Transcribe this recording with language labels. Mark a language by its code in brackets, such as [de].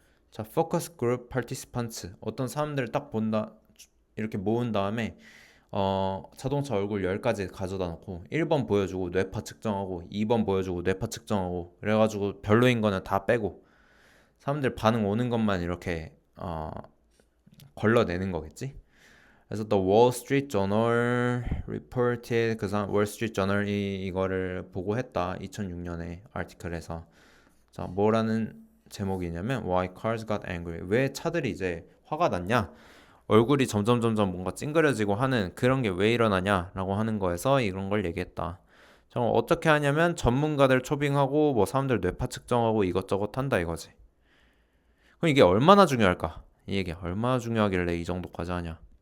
[ko] 자, 포커스 그룹 파티시판츠 어떤 사람들을 딱 본다 이렇게 모은 다음에 자동차 얼굴 10가지 가져다 놓고 1번 보여주고 뇌파 측정하고 2번 보여주고 뇌파 측정하고 그래가지고 별로인 거는 다 빼고 사람들 반응 오는 것만 이렇게 걸러내는 거겠지. 그래서 [en] The Wall Street Journal reported [ko] 그 사람 Wall Street Journal이 이거를 보고했다. 2006년에 아티클에서. 자, 뭐라는 제목이냐면 [en] Why cars got angry. [ko] 왜 차들이 이제 화가 났냐? 얼굴이 점점 뭔가 찡그려지고 하는 그런 게 왜 일어나냐라고 하는 거에서 이런 걸 얘기했다. 자, 어떻게 하냐면 전문가들 초빙하고 뭐 사람들 뇌파 측정하고 이것저것 한다 이거지. 그럼 이게 얼마나 중요할까? 이 얘기 얼마나 중요하길래 이 정도까지 하냐?